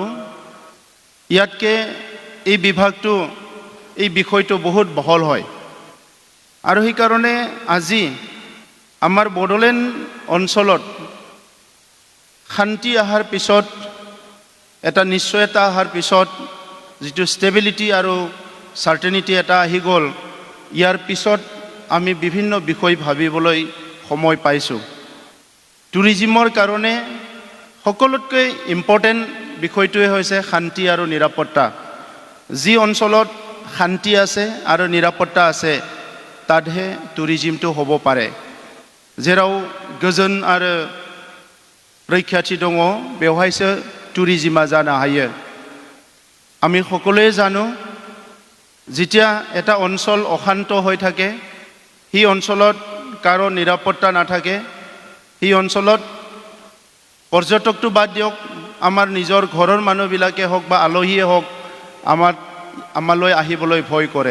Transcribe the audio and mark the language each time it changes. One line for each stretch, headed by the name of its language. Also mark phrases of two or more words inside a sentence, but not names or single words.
Assamese: ইয়াতকে এই বিভাগটো এই বিষয়টো বহুত বহল হয় আৰু সেইকাৰণে আজি আমাৰ বড়োলেণ্ড অঞ্চলত শান্তি অহাৰ পিছত এটা নিশ্চয়তা অহাৰ পিছত যিটো ষ্টেবিলিটি আৰু চাৰ্টেনিটি এটা আহি গ'ল ইয়াৰ পিছত আমি বিভিন্ন বিষয় ভাবিবলৈ সময় পাইছোঁ। টুৰিজিমৰ কাৰণে সকলোতকৈ ইম্পৰ্টেণ্ট বিষয়টোৱে হৈছে শান্তি আৰু নিৰাপত্তা। যি অঞ্চলত শান্তি আছে আৰু নিৰাপত্তা আছে তাতহে টুৰিজিমটো হ'ব পাৰে।
Bodo: जेराव गोजोन आरो रैखाथि दङ बेवहायसो टुरिजिमा जानो हायो।
Assamese: আমি সকলোৱে জানো যেতিয়া এটা অঞ্চল অশান্ত হৈ থাকে সেই অঞ্চলত কাৰো নিৰাপত্তা নাথাকে। সেই অঞ্চলত পৰ্যটকটো বাদ দিয়ক, আমাৰ নিজৰ ঘৰৰ মানুহবিলাকে হওক বা আলহীয়ে হওক আমালৈ আহিবলৈ ভয় কৰে।